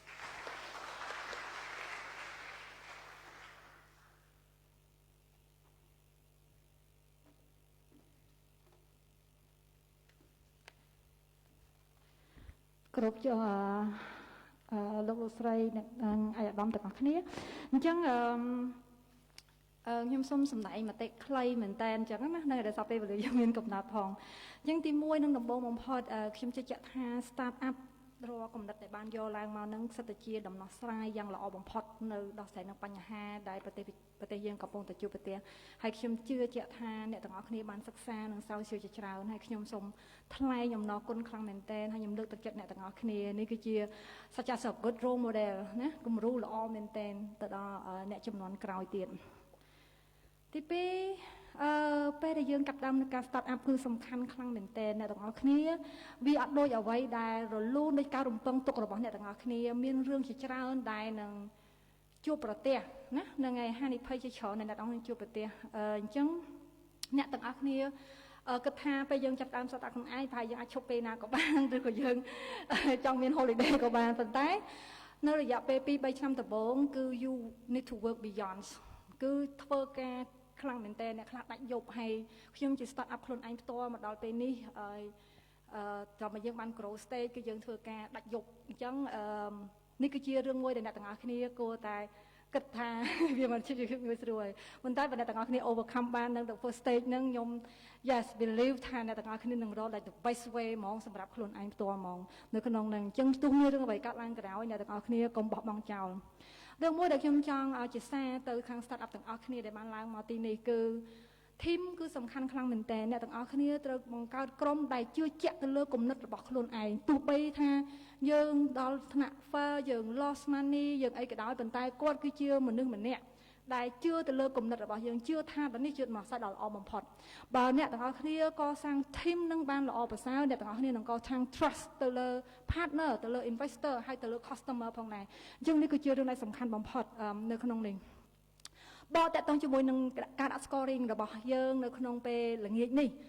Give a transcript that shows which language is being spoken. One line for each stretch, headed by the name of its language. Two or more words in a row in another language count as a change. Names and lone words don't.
Khmer: គ្រប់លោកស្រីនិងអាយដាមទាំងអស់គ្នាអញ្ចឹងខ្ញុំសូមសម្ដែងមតិខ្លីមែនតើអញ្ចឹងណានៅដែលសពពេលវេលាយើងមានកំណ ត់ផងអញ្ចឹងទី1នឹងដំបូងបំផុតខ្ញុំជឿជាក់ថា
English: start up
Khmer: រាល់កំណត់ដែលបានយកឡើងមកនឹងសិតតែជាដំណោះស្រាយយ៉ាងល្អបំផុតនៅដោះស្រាយនឹងបញ្ហាដែលប្រទេសយើងកំពុងតែជួបប្រទះហើយខ្ញុំជឿជាក់ថាអ្នកទាំងអស់គ្នាបានសិក្សានិងស្រាវជ្រាវជាច្រើនហើយខ្ញុំសូមថ្លែងអំណរគុណខ្លាំងមែនទែនហើយខ្ញុំលើកទឹកចិត្តអ្នកទាំងអស់គ្នានេះគឺជា
English: such as a good role model
Khmer: ណាគំរូល្អមែនទែនទៅដល់អ្នកចំនួនក្រោយទៀតទី2ពេលដែលយើងកាត់ដើមនៃការ
English: start up
Khmer: គឺសំខាន់ខ្លាំងមែនទែនអ្នកទាំងអស់គ្នាវាអត់ដូចអ្វីដែលរលូនដោយការរំពឹងទុករបស់អ្នកទាំងអស់គ្នាមានរឿងជាច្រើនដែលនឹងជួបប្រទះណានឹងឯហានិភ័យជាច្រើនដែលអ្នកទាំងអស់គ្នាជួបប្រទះអញ្ចឹងអ្នកទាំងអស់គ្នាគិតថាពេលយើង ចាប់ដើម
English: start up
Khmer: ខ្លួនឯងប្រហែលយើងអាចឈប់ពេលណាក៏បានឬក៏យើងចង់មាន holiday ក៏បានប៉ុន្តែនៅរយៈពេល 2-3 ឆ្នាំដំបូងគឺ
English: you need to work beyond
Khmer: គឺធ្វើការខ្លាំងមែនតើអ្នកខ្លះដាច់យប់ហើយខ្ញុំជា
English: start up
Khmer: ខ្លួនឯងផ្ទាល់មកដល់ពេលនេះដល់មកយើងបាន
English: grow stage
Khmer: គឺយើងធ្វើការ ដាច់យប់អញ្ចឹងនេះគឺជារឿងមួយដែលអ្នកទាំងអស់គ្នាគួរតែគិតថាវាមិនជារឿងងាយស្រួលប៉ុន្តែបើអ្នកទាំងអស់គ្នា overcome បាននៅ
English: first stage
Khmer: ហ្នឹងខ្ញុំ
English: yes believe
Khmer: ថាអ្នកទាំងអស់គ្នានឹងរក
English: like the best way
Khmer: ហ្មងសម្រាប់ខ្លួនឯងផ្ទាល់ហ្មងនៅក្នុងហ្នឹងអញ្ចឹងទោះមានរឿងអ្វីកើតឡើងក៏ដោយអ្នកទាំងអស់គ្នាកុំបោះបង់ចោលរឿងមួយដែលខ្ញុំចង់ឲ្យជាសារទៅខាង start up ទាំងអស់គ្នាដែលបានឡើងមកទីនេះគឺ team គឺសំខាន់ខ្លាំងមែនតើអ្នកទាំងអស់គ្នាត្រូវបង្កើតក្រុមដែលជឿជាក់ទៅ លើគំនិតរបស់ខ្លួនឯងទោះបីថាយើងដល់ថ្នាក់ fail យើង
English: lost money
Khmer: យើងអីក៏ដោយប៉ុន្តែគាត់គឺជាមនុស្សម្នាក់ដែលជឿទៅលើគំនិតរបស់យើងជឿថាបើនេះជាមកសាច់ដ៏ល្អបំផុតបើអ្នកទាំងអស់គ្នាកសាង team នឹងបានល្អប្រសើរអ្នកទាំងអស់គ្នានឹងកសាង trust ទៅលើ partner ទៅលើ investor ហើយទៅលើ customer ផងដែរអញ្ចឹងនេះគឺជារឿងដែលសំខាន់បំផុតនៅក្នុងនេះបកតកតងជាមួយនឹងការដាក់ scoring របស់យើងនៅក្នុងពេលល្ងាចនេះ